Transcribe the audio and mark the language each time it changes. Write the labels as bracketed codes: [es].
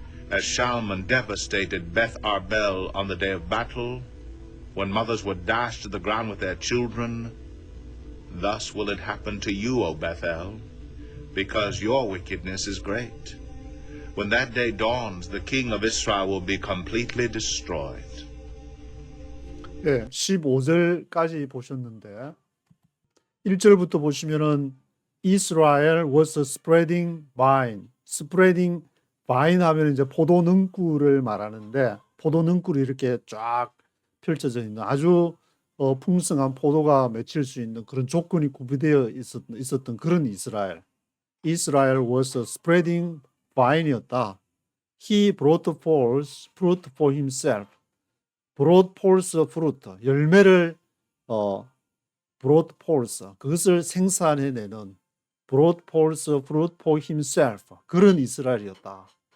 [en] As Shalman devastated Beth Arbel on the day of battle, when mothers were dashed to the ground with their children, thus will it happen to you, O Bethel, because your wickedness is great. When that day dawns, the king of Israel will be completely destroyed. [ko] 예, 15절까지 보셨는데 1절부터 보시면은 [en] Israel was a spreading vine. spreading vine [ko] 하면 이제 포도 능꿀을 말하는데 포도 능꿀이 이렇게 쫙 펼쳐져 있는 아주 풍성한 포도가 맺힐 수 있는 그런 조건이 구비되어 있었던 그런 이스라엘. [en] Israel was a spreading vine이었다. He brought forth fruit for himself. brought forth fruit, [ko] 열매를 [en] brought forth, [ko] 그것을 생산해내는 [en] brought forth fruit for himself, [ko] 그런 이스라엘이었다.